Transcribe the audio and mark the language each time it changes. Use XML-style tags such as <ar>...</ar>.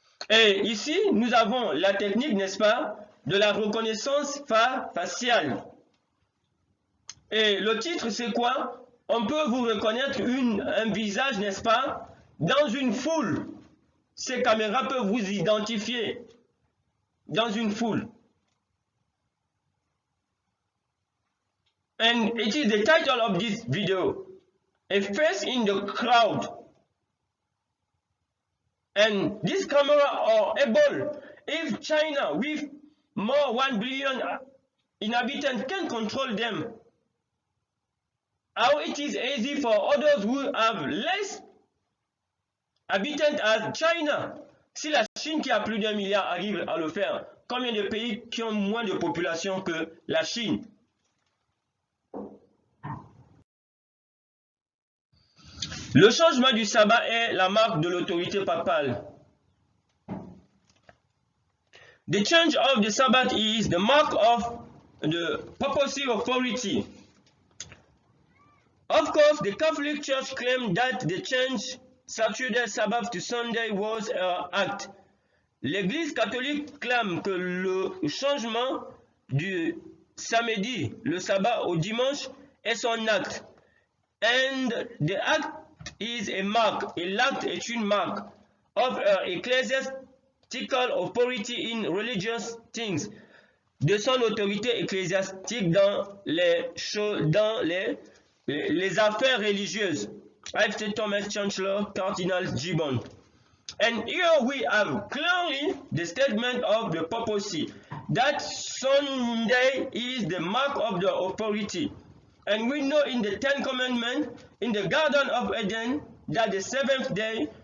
<fr>Et ici, nous avons la technique, n'est-ce pas, de la reconnaissance faciale. Et le titre, c'est quoi? On peut vous reconnaître un visage, n'est-ce pas, dans une foule. Ces caméras peuvent vous identifier dans une foule.</fr> <en>And it is the title of this video, A Face in the Crowd. And this camera are able, if China with more 1 billion inhabitants can control them, how it is easy for others who have less inhabitants as China.</en> <fr>Si la Chine qui a plus d'1 milliard arrive à le faire, combien de pays qui ont moins de population que la Chine? Le changement du sabbat est la marque de l'autorité papale.</fr> <en>The change of the Sabbath is the mark of the papacy authority. Of course, the Catholic Church claimed that the change Saturday Sabbath to Sunday was an act.</en> <fr>L'Église catholique clame que le changement du samedi, le sabbat au dimanche, est son acte.</fr> <en>And the act is a mark,</en> <fr>et l'acte est une marque</fr> <en>of her ecclesiastical authority in religious things,</en> <fr>de son autorité ecclésiastique dans les choses, dans les affaires religieuses.</fr> <en>F.T. Thomas Chancellor, Cardinal Gibbon. And here we have clearly the statement of the papacy that Sunday is the mark of the authority. And we know in the Ten Commandments, in the Garden of Eden, that the seventh day,</en>